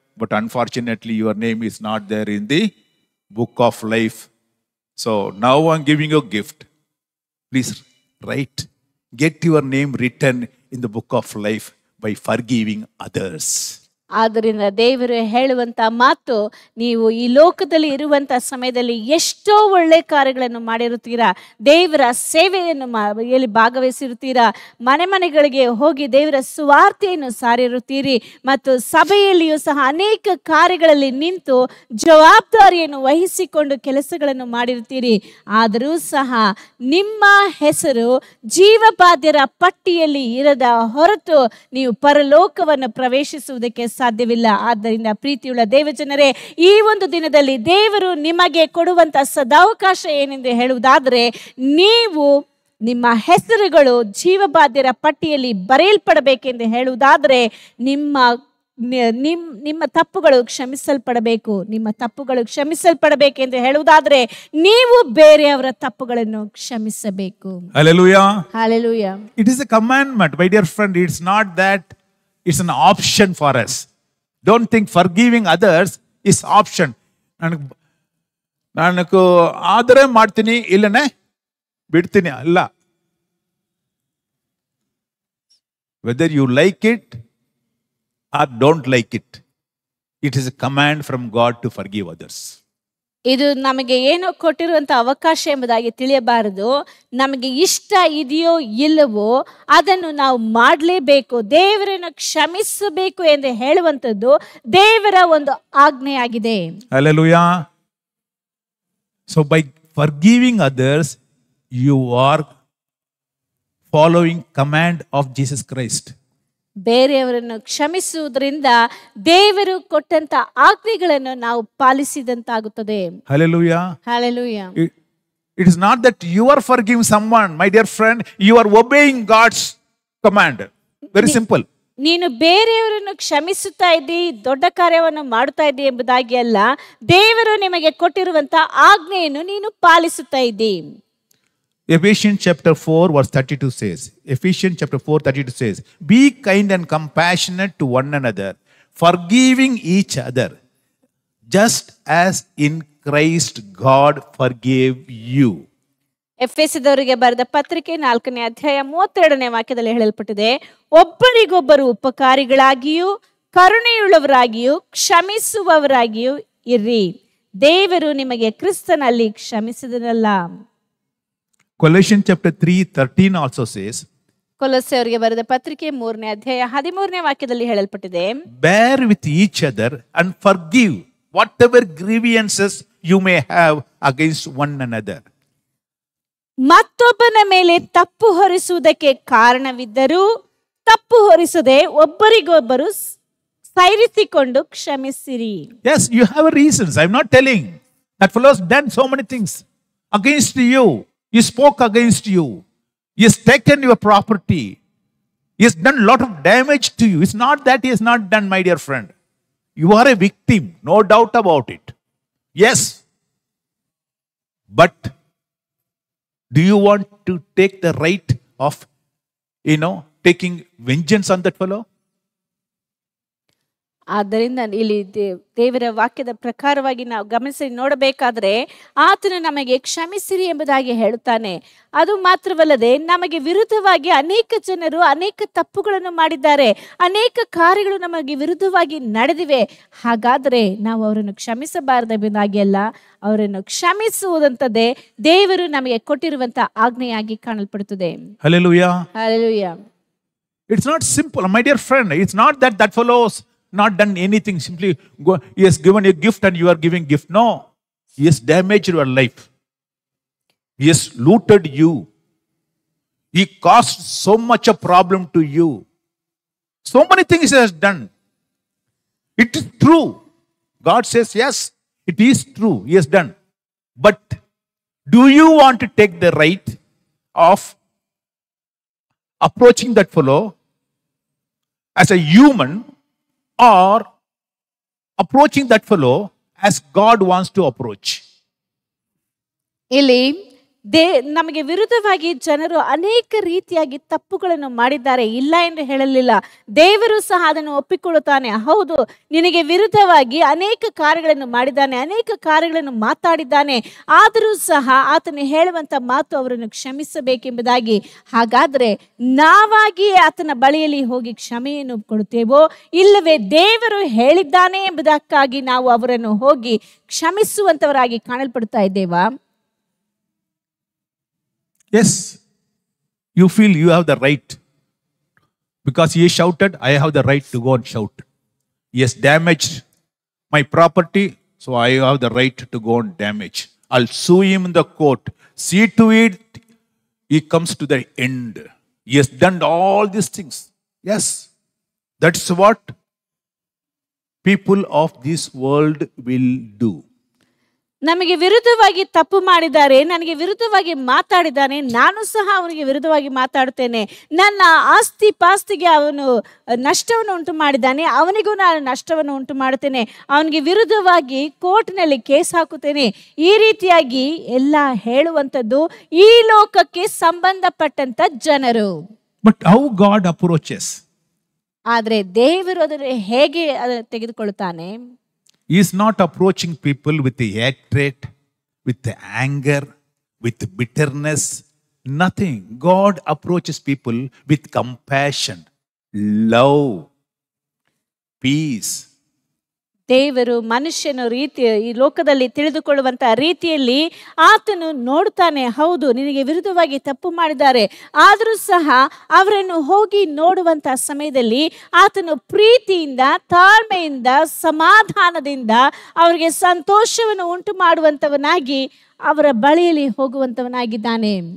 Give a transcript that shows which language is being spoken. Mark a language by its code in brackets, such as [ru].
[en] But unfortunately, your name is not there in the book of life. So now I'm giving you a gift. Please write. Get your name written in the book of life by forgiving others. [kn] ಆದ್ದರಿಂದ ದೇವರು ಹೇಳುವಂತ ಮಾತು, ನೀವು ಈ ಲೋಕದಲ್ಲಿ ಇರುವಂತ ಸಮಯದಲ್ಲಿ ಎಷ್ಟೋ ಒಳ್ಳೆ ಕಾರ್ಯಗಳನ್ನು ಮಾಡಿರುತ್ತೀರಾ, ದೇವರ ಸೇವೆಯನ್ನು ಭಾಗವಹಿಸಿರುತ್ತೀರಾ, ಮನೆ ಮನೆಗಳಿಗೆ ಹೋಗಿ ದೇವರ ಸುವಾರ್ತೆಯನ್ನು ಸಾರಿರುತ್ತೀರಿ ಮತ್ತು ಸಭೆಯಲ್ಲಿಯೂ ಸಹ ಅನೇಕ ಕಾರ್ಯಗಳಲ್ಲಿ ನಿಂತು ಜವಾಬ್ದಾರಿಯನ್ನು ವಹಿಸಿಕೊಂಡು ಕೆಲಸಗಳನ್ನು ಮಾಡಿರುತ್ತೀರಿ. ಆದರೂ ಸಹ ನಿಮ್ಮ ಹೆಸರು ಜೀವಬಾಧ್ಯರ ಪಟ್ಟಿಯಲ್ಲಿ ಇರದ ಹೊರತು ನೀವು ಪರಲೋಕವನ್ನು ಪ್ರವೇಶಿಸುವುದಕ್ಕೆ ಸಾಧ್ಯವಿಲ್ಲ. ಆದ್ದರಿಂದ ಪ್ರೀತಿಯುಳ್ಳ ದೇವಜನರೇ, ಈ ಒಂದು ದಿನದಲ್ಲಿ ದೇವರು ನಿಮಗೆ ಕೊಡುವಂತ ಸದಾವಕಾಶ ಏನೆಂದು ಹೇಳುವುದಾದರೆ, ನೀವು ನಿಮ್ಮ ಹೆಸರುಗಳು ಜೀವಬಾಧ್ಯರ ಪಟ್ಟಿಯಲ್ಲಿ ಬರೆಯಲ್ಪಡಬೇಕೆಂದು ಹೇಳುವುದಾದರೆ ನಿಮ್ಮ ತಪ್ಪುಗಳು ಕ್ಷಮಿಸಲ್ಪಡಬೇಕು. ನಿಮ್ಮ ತಪ್ಪುಗಳು ಕ್ಷಮಿಸಲ್ಪಡಬೇಕೆಂದು ಹೇಳುವುದಾದರೆ ನೀವು ಬೇರೆಯವರ ತಪ್ಪುಗಳನ್ನು ಕ್ಷಮಿಸಬೇಕು. [en] Hallelujah. Hallelujah. It is a commandment, my dear friend. It's not that it's an option for us. Don't think forgiving others is option. [kn] ನಾನು ಆದರೆ ಮಾಡ್ತೀನಿ, ಇಲ್ಲನೇ ಬಿಡ್ತೀನಿ ಅಲ್ಲ. [en] Whether you like it or don't like it, it is a command from God to forgive others. [kn] ಇದು ನಮಗೆ ಏನೋ ಕೊಟ್ಟಿರುವಂತ ಅವಕಾಶ ಎಂಬುದಾಗಿ ತಿಳಿಯಬಾರದು. ನಮಗೆ ಇಷ್ಟ ಇದೆಯೋ ಇಲ್ಲವೋ ಅದನ್ನು ನಾವು ಮಾಡಲೇಬೇಕು, ದೇವರನ್ನು ಕ್ಷಮಿಸಬೇಕು ಎಂದು ಹೇಳುವಂಥದ್ದು ದೇವರ ಒಂದು ಆಜ್ಞೆಯಾಗಿದೆ. [en] Hallelujah. So by forgiving others, you are following command of Jesus Christ. [kn] ಬೇರೆಯವರನ್ನು ಕ್ಷಮಿಸುವುದರಿಂದ ದೇವರು ಕೊಟ್ಟಂತ ಆಜ್ಞೆಗಳನ್ನು ನಾವು ಪಾಲಿಸಿದಂತಾಗುತ್ತದೆ. [en] Hallelujah. Hallelujah. It is not that you are forgiving someone, my dear friend, you are obeying God's command. Very simple. [kn] ನೀನು ಬೇರೆಯವರನ್ನು ಕ್ಷಮಿಸುತ್ತಾ ಇದ್ದಿ, ದೊಡ್ಡ ಕಾರ್ಯವನ್ನು ಮಾಡುತ್ತಾ ಇದ್ದಿ ಎಂಬುದಾಗಿ ಅಲ್ಲ, ದೇವರು ನಿಮಗೆ ಕೊಟ್ಟಿರುವಂತ ಆಜ್ಞೆಯನ್ನು ನೀನು ಪಾಲಿಸುತ್ತಾ ಇದ್ದಿ. [en] Ephesians chapter 4 verse 32 says, Ephesians chapter 4 32 says, be kind and compassionate to one another, forgiving each other, just as in Christ God forgave you. [kn] ಎಫೆಸದವರಿಗೆ ಬರೆದ ಪತ್ರಿಕೆ 4ನೇ ಅಧ್ಯಾಯ 32ನೇ ವಾಕ್ಯದಲ್ಲಿ ಹೇಳಲ್ಪಟ್ಟಿದೆ, ಒಬ್ಬರಿಗೊಬ್ಬರು ಉಪಕಾರಿಗಳಾಗಿಯೂ ಕರುಣೆಯುಳ್ಳವರಾಗಿಯೂ ಕ್ಷಮಿಸುವವರಾಗಿಯೂ ಇರ್ರಿ, ದೇವರು ನಿಮಗೆ ಕ್ರಿಸ್ತನಲ್ಲಿ ಕ್ಷಮಿಸಿದನಲ್ಲ. [en] Colossians chapter 3:13 also says, [kn] ಕೊಲೊಸ್ಸೆಯವರಿಗೆ ಬರೆದ ಪತ್ರಿಕೆ 3ನೇ ಅಧ್ಯಾಯ 13ನೇ ವಾಕ್ಯದಲ್ಲಿ ಹೇಳಲ್ಪಟ್ಟಿದೆ, [en] bear with each other and forgive whatever grievances you may have against one another. [kn] ಮತ್ತೊಬ್ಬನ ಮೇಲೆ ತಪ್ಪು ಹೊರಿಸುವುದಕ್ಕೆ ಕಾರಣವಿದ್ದರೂ ತಪ್ಪು ಹೊರಿಸದೆ ಒಬ್ಬರಿಗೊಬ್ಬರು ಸೈರಿಸಿಕೊಂಡು ಕ್ಷಮಿಸಿರಿ. [en] Yes, you have reasons. I'm not telling. That fellow has done so many things against you. He spoke against you. He has taken your property. He has done a lot of damage to you. It's not that he has not done, my dear friend. You are a victim, no doubt about it. Yes. But do you want to take the right of, taking vengeance on that fellow? [kn] ಆದ್ದರಿಂದ ಇಲ್ಲಿ ದೇವರ ವಾಕ್ಯದ ಪ್ರಕಾರವಾಗಿ ನಾವು ಗಮನಿಸಿ ನೋಡಬೇಕಾದ್ರೆ, ಆತನು ನಮಗೆ ಕ್ಷಮಿಸಿರಿ ಎಂಬುದಾಗಿ ಹೇಳುತ್ತಾನೆ. ಅದು ಮಾತ್ರವಲ್ಲದೆ ನಮಗೆ ವಿರುದ್ಧವಾಗಿ ಅನೇಕ ಜನರು ಅನೇಕ ತಪ್ಪುಗಳನ್ನು ಮಾಡಿದ್ದಾರೆ, ಅನೇಕ ಕಾರ್ಯಗಳು ನಮಗೆ ವಿರುದ್ಧವಾಗಿ ನಡೆದಿವೆ. ಹಾಗಾದರೆ ನಾವು ಅವರನ್ನು ಕ್ಷಮಿಸಬಾರದೆಂಬುದಾಗಿ ಅಲ್ಲ, ಅವರನ್ನು ಕ್ಷಮಿಸುವುದಂತದ್ದೇ ದೇವರು ನಮಗೆ ಕೊಟ್ಟಿರುವಂತ ಆಜ್ಞೆಯಾಗಿ ಕಾಣಲ್ಪಡುತ್ತದೆ. [en] Hallelujah. Hallelujah. It's not simple, my dear friend. It's not that fellow's not done anything. Simply he has given a gift and you are giving gift. No. He has damaged your life. He has looted you. He caused so much a problem to you. So many things he has done. It is true. God says, yes, it is true. He has done. But do you want to take the right of approaching that fellow as a human, or approaching that fellow as God wants to approach? [kn] ಇಲ್ಲಿ ನಮಗೆ ವಿರುದ್ಧವಾಗಿ ಜನರು ಅನೇಕ ರೀತಿಯಾಗಿ ತಪ್ಪುಗಳನ್ನು ಮಾಡಿದ್ದಾರೆ, ಇಲ್ಲ ಎಂದು ಹೇಳಲಿಲ್ಲ. ದೇವರು ಸಹ ಅದನ್ನು ಒಪ್ಪಿಕೊಳ್ಳುತ್ತಾನೆ. ಹೌದು, ನಿನಗೆ ವಿರುದ್ಧವಾಗಿ ಅನೇಕ ಕಾರ್ಯಗಳನ್ನು ಮಾಡಿದ್ದಾನೆ, ಅನೇಕ ಕಾರ್ಯಗಳನ್ನು ಮಾತಾಡಿದ್ದಾನೆ. ಆದರೂ ಸಹ ಆತನು ಹೇಳುವಂತ ಮಾತು ಅವರನ್ನು ಕ್ಷಮಿಸಬೇಕೆಂಬುದಾಗಿ. ಹಾಗಾದ್ರೆ ನಾವಾಗಿ ಆತನ ಬಳಿಯಲ್ಲಿ ಹೋಗಿ ಕ್ಷಮೆಯನ್ನು ಕೊಡುತ್ತೇವೋ, ಇಲ್ಲವೇ ದೇವರು ಹೇಳಿದ್ದಾನೆ ಎಂಬುದಕ್ಕಾಗಿ ನಾವು ಅವರನ್ನು ಹೋಗಿ ಕ್ಷಮಿಸುವಂತವರಾಗಿ ಕಾಣಲ್ಪಡ್ತಾ ಇದ್ದೇವಾ? [en] Yes, you feel you have the right. Because he shouted, I have the right to go and shout. He has damaged my property, so I have the right to go and damage. I'll sue him in the court. See to it, he comes to the end. He has done all these things. Yes, that's what people of this world will do. [kn] ನಮಗೆ ವಿರುದ್ಧವಾಗಿ ತಪ್ಪು ಮಾಡಿದ್ದಾರೆ, ನನಗೆ ವಿರುದ್ಧವಾಗಿ ಮಾತಾಡಿದ್ದಾನೆ, ನಾನು ಸಹ ಅವನಿಗೆ ವಿರುದ್ಧವಾಗಿ ಮಾತಾಡ್ತೇನೆ. ನನ್ನ ಆಸ್ತಿ ಪಾಸ್ತಿಗೆ ಅವನು ನಷ್ಟವನ್ನು ಉಂಟು ಮಾಡಿದ್ದಾನೆ, ಅವನಿಗೂ ನಾನು ನಷ್ಟವನ್ನು ಉಂಟು ಮಾಡುತ್ತೇನೆ, ಅವನಿಗೆ ವಿರುದ್ಧವಾಗಿ ಕೋರ್ಟ್ನಲ್ಲಿ ಕೇಸ್ ಹಾಕುತ್ತೇನೆ. ಈ ರೀತಿಯಾಗಿ ಎಲ್ಲ ಹೇಳುವಂಥದ್ದು ಈ ಲೋಕಕ್ಕೆ ಸಂಬಂಧಪಟ್ಟಂತ ಜನರು. [en] But how God approaches? [kn] ಆದರೆ ದೇವರು ಅದನ್ನು ಹೇಗೆ ತೆಗೆದುಕೊಳ್ಳುತ್ತಾನೆ? [en] He is not approaching people with hatred, with anger, with bitterness, nothing. God approaches people with compassion, love, peace. [kn] ದೇವರು ಮನುಷ್ಯನ ರೀತಿ ಈ ಲೋಕದಲ್ಲಿ ತಿಳಿದುಕೊಳ್ಳುವಂತ ರೀತಿಯಲ್ಲಿ ಆತನು ನೋಡ್ತಾನೆ. ಹೌದು, ನಿನಗೆ ವಿರುದ್ಧವಾಗಿ ತಪ್ಪು ಮಾಡಿದ್ದಾರೆ, ಆದರೂ ಸಹ ಅವರನ್ನು ಹೋಗಿ ನೋಡುವಂತ ಸಮಯದಲ್ಲಿ ಆತನು ಪ್ರೀತಿಯಿಂದ, ತಾಳ್ಮೆಯಿಂದ, ಸಮಾಧಾನದಿಂದ ಅವರಿಗೆ ಸಂತೋಷವನ್ನು ಉಂಟು ಮಾಡುವಂತವನಾಗಿ ಅವರ ಬಳಿಯಲ್ಲಿ ಹೋಗುವಂತವನಾಗಿದ್ದಾನೆ.